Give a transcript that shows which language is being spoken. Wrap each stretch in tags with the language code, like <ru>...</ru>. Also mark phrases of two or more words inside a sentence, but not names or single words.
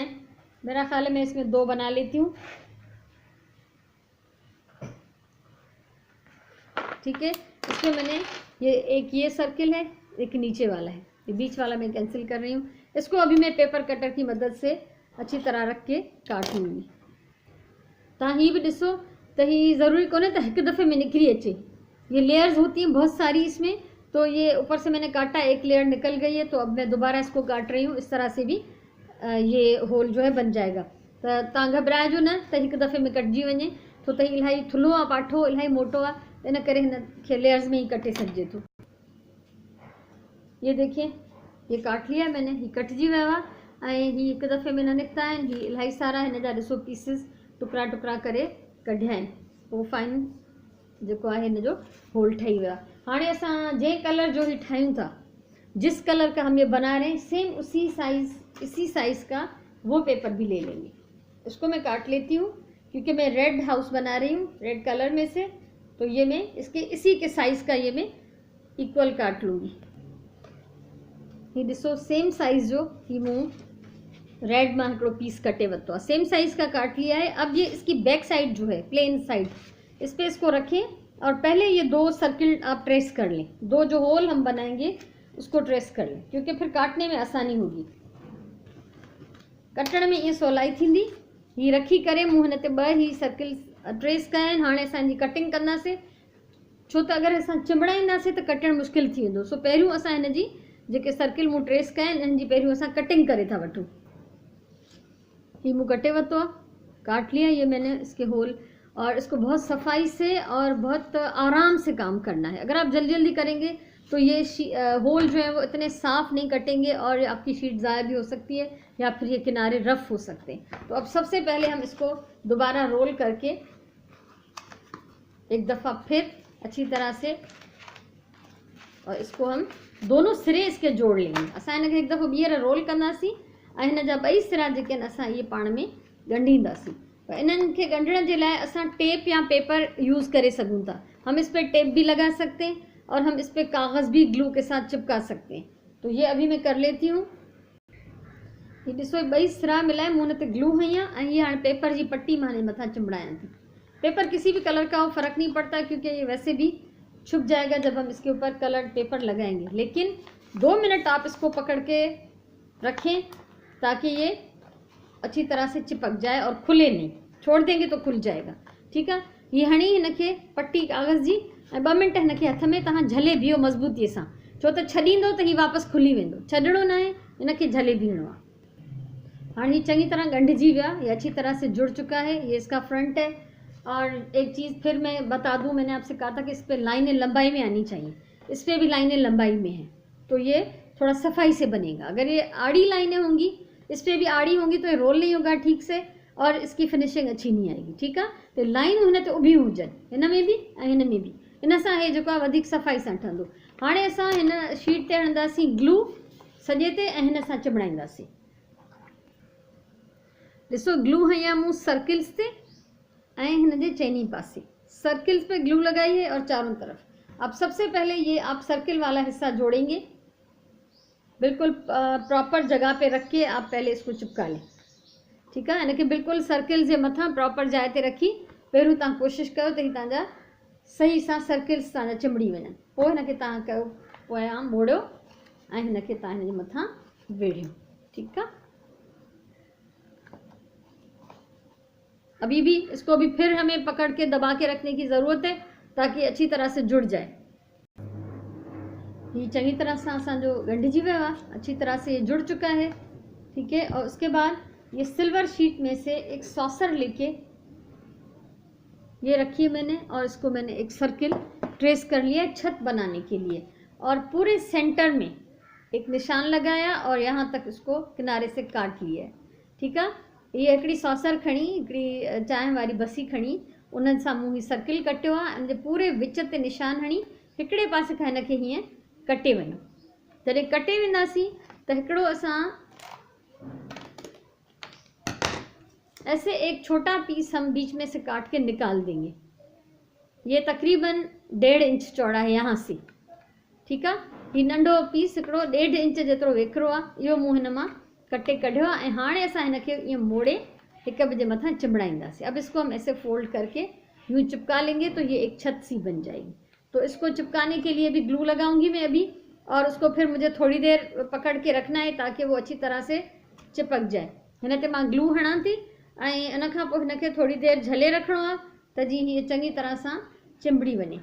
<hi>मेरा ख्याल है मैं इसमें 2 बना लेती हूँ, ठीक है। इसमें मैंने ये सर्किल है, एक नीचे वाला है, ये बीच वाला मैं कैंसिल कर रही हूँ। इसको अभी मैं पेपर कटर की मदद से अच्छी तरह रख के काट लूँगी।</hi> <sd>तव्हां ही भी ॾिसो त ही ज़रूरी कोन्हे त हिकु दफ़े में निकिरी अचे।</sd> <hi>ये लेयर्स होती हैं बहुत सारी इसमें, तो ये ऊपर से मैंने काटा, एक लेयर निकल गई है, तो अब मैं दोबारा इसको काट रही हूँ। इस तरह से भी ये होल जो है बन जाएगा।</hi> <sd>त तव्हां घबराइजो न त हिकु दफ़े में कटिजी वञे, छो त इलाही थुल्हो आहे, पाठो इलाही मोटो आहे, इन करे हिन खे लेयर्स में ही कटे सघिजे थो।</sd> <hi>ये देखिए, ये काट लिया मैंने,</hi> <sd>ही कटिजी वियो आहे ऐं ही हिकु दफ़े में न निकिता आहिनि। ही इलाही सारा हिन जा ॾिसो पीसिस टुकड़ा टुकड़ा करे कढिया आहिनि। पोइ फाइन जेको आहे हिन जो होल ठही वियो आहे। हाणे असां जंहिं कलर जो ही ठाहियूं था,</sd> <hi>जिस कलर का हम ये बना रहे हैं, सेम इसी साइज़ का वो पेपर भी ले लेंगे। इसको मैं काट लेती हूँ, क्योंकि मैं रेड हाउस बना रही हूँ, रेड कलर में से, तो ये मैं इसके इसी के साइज़ का ये मैं इक्वल काट लूँगी।</hi> <sd>ये ॾिसो सेम साइज़ जो ही मूं रेड में हिकिड़ो पीस कटे वरितो आहे,</sd> <hi>सेम साइज़ का काट लिया है। अब ये इसकी बैक साइड जो है, प्लेन साइड, इस पर इसको रखें और पहले ये 2 सर्किल आप ट्रेस कर लें। 2 जो होल हम बनाएंगे उसको ट्रेस कर लें, क्योंकि फिर काटने में आसानी होगी,</hi> <sd>कटण में ये सवलाई थींदी। ही रखी करे मूं हिन ते 2 ही सर्किल ट्रेस कया आहिनि। हाणे असांजी कटिंग कंदासीं, छो त अगरि असां चिंबड़ाईंदासीं त कटणु मुश्किल थी वेंदो। सो पहिरियों असां हिन जी जेके सर्किल मूं ट्रेस कया आहिनि, इन्हनि जी पहिरियों असां कटिंग करे था वठूं। ही मूं कटे वरितो आहे,</sd> <hi>काट लिया ये मैंने इसके होल। और इसको बहुत सफाई से और बहुत आराम से काम करना है। अगर आप जल्दी जल्दी करेंगे तो ये होल जो है वो इतने साफ़ नहीं कटेंगे और आपकी शीट ज़ाया भी हो सकती है, या फिर ये किनारे रफ़ हो सकते हैं। तो अब सबसे पहले हम इसको दोबारा रोल करके एक दफ़ा फिर अच्छी तरह से, और इसको हम दोनों सिरे इसके जोड़ लेंगे।</hi> <sd>असां हिनखे हिकु दफ़ो ॿीहर रोल कंदासीं ऐं हिन जा ॿई सिरा जेके आहिनि असां इहे पाण में ॻंढींदासीं। पर इन्हनि खे ॻंढण जे लाइ असां टेप या पेपर यूज़ करे सघूं था।</sd> <hi>हम इस पर टेप भी लगा सकते हैं और हम इस पर कागज़ भी ग्लू के साथ चिपका सकते हैं। तो ये अभी मैं कर लेती हूँ।</hi> <sd>ये ॾिसो ॿई सिरा मिलाए मूं हुन ते ग्लू हई आहे ऐं ये हाणे पेपर जी पट्टी मां हाणे मथां चिंबड़ायां थी।</sd> <hi>पेपर किसी भी कलर का हो, फ़र्क नहीं पड़ता, क्योंकि ये वैसे भी छुप जाएगा जब हम इसके ऊपर कलर पेपर लगाएंगे। लेकिन 2 मिनट आप इसको पकड़ के रखें ताकि ये अच्छी तरह से चिपक जाए और खुले नहीं। छोड़ देंगे तो खुल जाएगा। ठीक है,</hi> <sd>ये हणी हिनखे पट्टी कागज़ जी ऐं 2 मिनट हिनखे हथ में तव्हां झले बीहो मज़बूतीअ सां, छो त छॾींदो त हीउ वापसि खुली वेंदो। छॾिणो न आहे, हिनखे झले बीहणो आहे।</sd> <hi>हाँ,</hi> <sd>ये चंगी तरह गंढजी गया,</sd> <hi>ये अच्छी तरह से जुड़ चुका है। ये इसका फ्रंट है। और एक चीज़ फिर मैं बता दूं, मैंने आपसे कहा था कि इस पर लाइनें लंबाई में आनी चाहिए, इस पर भी लाइनें लंबाई में हैं, तो ये थोड़ा सफाई से बनेगा। अगर ये आड़ी लाइनें होंगी, इस पर भी आड़ी होंगी, तो ये रोल नहीं होगा ठीक से और इसकी फिनिशिंग अच्छी नहीं आएगी। ठीक है,</hi> <sd>तो लाइन हुन ते उभी हुजनि, हिन में भी ऐं हिन में भी। इन सां हे जेको आहे वधीक सफ़ाई सां ठहंदो। हाणे असां हिन शीट ते हणंदासीं ग्लू सॼे ते ऐं हिन सां चिमड़ाईंदासीं। ॾिसो ग्लू हई आहे मूं सर्किल्स ते ऐं हिन जे चइनी पासे</sd> <hi>सर्किल्स पे ग्लू लगाई है और चारों तरफ। अब सबसे पहले ये आप सर्किल वाला हिस्सा जोड़ेंगे, बिल्कुल प्रॉपर जगह पे रख के आप पहले इसको चिपका लें। ठीक है, इनके</hi> <sd>बिल्कुल सर्किल जे मथा प्रॉपर जाइ ते रखी पहिरियों तव्हां कोशिशि कयो त ही तव्हांजा सही सां सर्किल्स तव्हांजा चिमड़ी वञनि। पोइ हिनखे तव्हां कयो पोयां मोड़ियो ऐं हिनखे तव्हां हिन जे मथां वेढ़ियो। ठीकु आहे,</sd> <hi>अभी भी इसको भी फिर हमें पकड़ के दबा के रखने की ज़रूरत है ताकि अच्छी तरह से जुड़ जाए।</hi> <sd>ये चंगी तरह से असांजो गंढिजी वियो आहे,</sd> <hi>अच्छी तरह से ये जुड़ चुका है। ठीक है, और उसके बाद ये सिल्वर शीट में से एक सॉसर लेके ये रखी है मैंने, और इसको मैंने एक सर्किल ट्रेस कर लिया है छत बनाने के लिए, और पूरे सेंटर में एक निशान लगाया और यहाँ तक इसको किनारे से काट लिया है।</hi> <sd>ठीक है, ये हिकिड़ी सॉसर खणी, हिकिड़ी चांहि वारी बसी खणी, उन्हनि सां मूं ही सर्किल कटियो आहे। हिन जे पूरे विच ते निशान हणी हिकिड़े पासे खां हिनखे हीअं कटे वञो। जॾहिं कटे वेंदासीं त हिकिड़ो असां</sd> <hi>ऐसे एक छोटा पीस हम बीच में से काट के निकाल देंगे। ये तकरीबन 1.5 इंच चौड़ा है यहाँ से। ठीक है,</hi> <sd>ये नंढो पीस हिकिड़ो 1.5 इंच जेतिरो वेकिरो आहे, इहो मूं हिन मां कटे कढियो आहे। ऐं हाणे असां हिनखे ईअं मोड़े हिक ॿिए जे मथां चिमड़ाईंदासीं।</sd> <hi>अब इसको हम ऐसे फोल्ड करके यूँ चिपका लेंगे तो ये एक छत सी बन जाएगी। तो इसको चिपकाने के लिए भी ग्लू लगाऊंगी मैं अभी, और उसको फिर मुझे थोड़ी देर पकड़ के रखना है ताकि वो अच्छी तरह से चिपक जाए।</hi> <sd>हिन ते मां ग्लू हणां थी ऐं इन खां पोइ हिनखे थोड़ी देर झले रखिणो आहे त जीअं हीअ चङी तरह सां चिंबड़ी वञे।</sd>